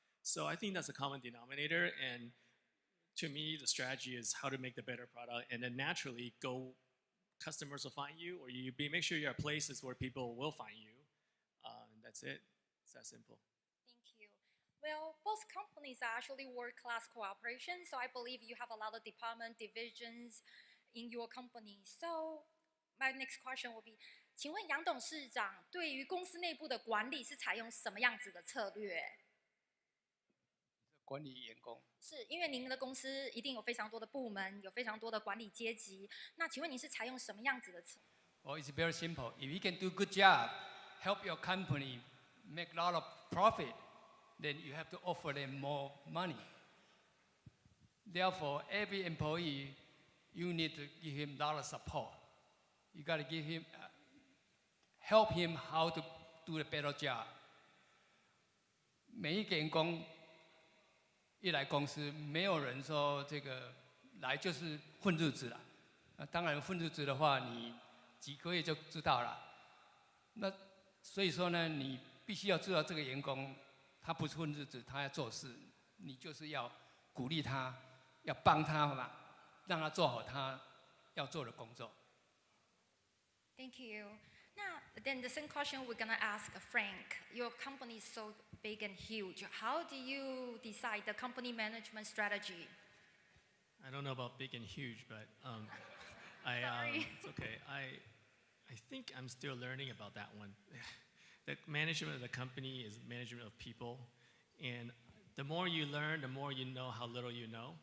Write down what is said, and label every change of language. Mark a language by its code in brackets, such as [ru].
[en] So I think that's a common denominator. And to me, the strategy is how to make the better product, and then naturally customers will find you, or make sure you're at places where people will find you. And that's it. It's that simple. Thank you. Well, both companies are actually world-class cooperation, so I believe you have a lot of department divisions in your company. So my next question will be, [zh] 请问杨董事长对于公司内部的管理是采用什么样子的策略？管理员工。是因为您的公司一定有非常多的部门，有非常多的管理阶级。那请问您是采用什么样子的策略？ [en] Well, it's very simple. If you can do a good job, help your company make a lot of profit, then you have to offer them more money. Therefore, every employee, you need to give him a lot of support. You got to give him, help him how to do a better job. [zh] 每一个员工一来公司，没有人说这个来就是混日子了。当然混日子的话，你几个月就知道了。那所以说呢，你必须要知道这个员工他不是混日子，他要做事，你就是要鼓励他，要帮他嘛，让他做好他要做的工作。 [en] Thank you. Now, then the same question we're gonna ask Frank. Your company is so big and huge. How do you decide the company management strategy? I don't know about big and huge, but it's okay. I think I'm still learning about that one. The management of the company is management of people, and the more you learn, the more you know how little you know.